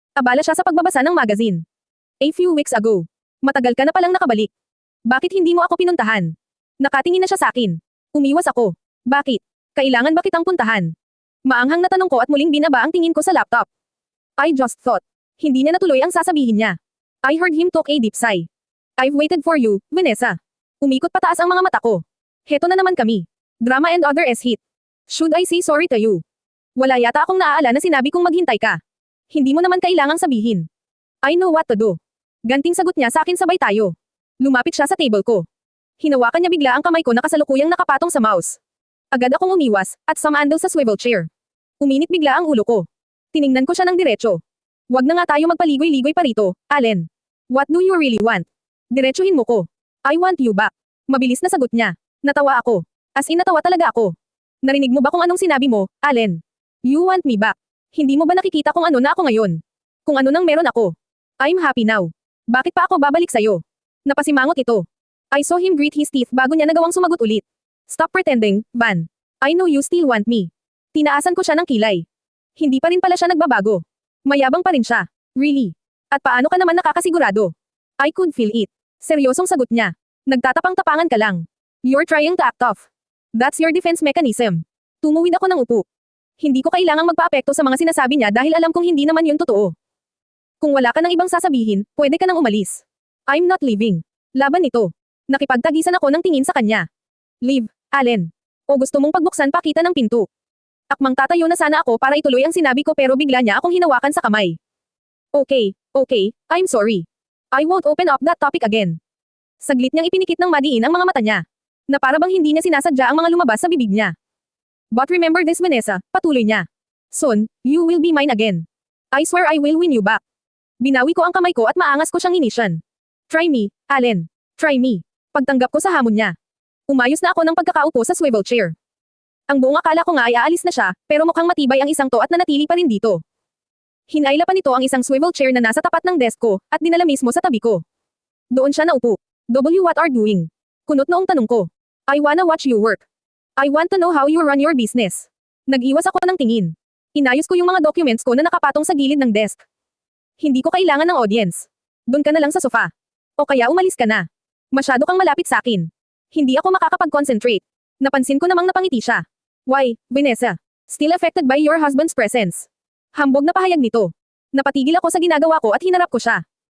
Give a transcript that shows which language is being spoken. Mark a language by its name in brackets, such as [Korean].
[Filipino] Abala siya sa pagbabasa ng magazine. [English] A few weeks ago. [Filipino] Matagal ka na palang nakabalik. Bakit hindi mo ako pinuntahan? Nakatingin na siya sa akin. Umiwas ako. Bakit? Kailangan ba kitang puntahan? Maanghang na tanong ko at muling binaba ang tingin ko sa laptop. [English] I just thought. [Filipino] Hindi niya natuloy ang sasabihin niya. [English] I heard him talk a deep sigh. I've waited for you, Vanessa. [Filipino] Umikot pataas ang mga mata ko. Heto na naman kami. [English] Drama and other hit. Should I say sorry to you? [Filipino] Wala yata akong naaala na sinabi kong maghintay ka. Hindi mo naman kailangang sabihin. [English] I know what to do. [Filipino] Ganting sagot niya sa akin sabay tayo. Lumapit siya sa table ko. Hinawakan niya bigla ang kamay ko na kasalukuyang nakapatong sa mouse. Agad akong umiwas, at sumandal sa swivel chair. Uminit bigla ang ulo ko. Tiningnan ko siya ng diretso. Wag na nga tayo magpaligoy-ligoy pa rito, Allen. [English] What do you really want? [Filipino] Diretsuhin mo ko. [English] I want you back. [Filipino] Mabilis na sagot niya. Natawa ako. As in natawa talaga ako. Narinig mo ba kung anong sinabi mo, Allen? [English] You want me back. [Filipino] Hindi mo ba nakikita kung ano na ako ngayon? Kung ano nang meron ako. [English] I'm happy now. [Filipino] Bakit pa ako babalik sa'yo? Napasimangot ito. [English] I saw him grit his teeth [Filipino] bago niya nagawang sumagot ulit. [English] Stop pretending, Van. I know you still want me. [Filipino] Tinaasan ko siya ng kilay. Hindi pa rin pala siya nagbabago. Mayabang pa rin siya. [English] Really? [Filipino] At paano ka naman nakakasigurado? [English] I could feel it. [Filipino] Seryosong sagot niya. Nagtatapang-tapangan ka lang. [English] You're trying to act off. That's your defense mechanism. [Filipino] Tumuwid ako ng upo. Hindi ko kailangang magpaapekto sa mga sinasabi niya dahil alam kong hindi naman yun totoo. Kung wala ka ng ibang sasabihin, pwede ka nang umalis. [English] I'm not leaving. [Filipino] Laban ito. Nakipagtagisan ako ng tingin sa kanya. [English] Leave, Allen. [Filipino] O gusto mong pagbuksan pa kita ng pinto? Akmang tatayo na sana ako para ituloy ang sinabi ko pero bigla niya akong hinawakan sa kamay. [English] Okay, I'm sorry. I won't open up that topic again. [Filipino] Saglit niyang ipinikit ng madiin ang mga mata niya. Na para bang hindi niya sinasadya ang mga lumabas sa bibig niya. [English] But remember this, Vanessa, [Filipino] patuloy niya. [English] Soon, you will be mine again. I swear I will win you back. [Filipino] Binawi ko ang kamay ko at maangas ko siyang inisyan. [English] Try me, Allen. Try me. [Filipino] Pagtanggap ko sa hamon niya. Umayos na ako ng pagkakaupo sa swivel chair. Ang buong akala ko nga ay aalis na siya, pero mukhang matibay ang isang to at nanatili pa rin dito. Hinayla pa nito ang isang swivel chair na nasa tapat ng desk ko, at dinala mismo sa tabi ko. Doon siya naupo. [English] W, what are doing? [Filipino] Kunot noong tanong ko. [English] I wanna watch you work. I want to know how you run your business. [Filipino] Nag-iwas ako ng tingin. Inayos ko yung mga documents ko na nakapatong sa gilid ng desk. Hindi ko kailangan ng audience. Doon ka na lang sa sofa. O kaya umalis ka na. Masyado kang malapit sa akin. Hindi ako makakapag-concentrate. Napansin ko namang napangiti siya. [English] Why, Vanessa? Still affected by your husband's presence. [Filipino] Hambog na pahayag nito. Napatigil ako sa ginagawa ko at hinarap ko siya.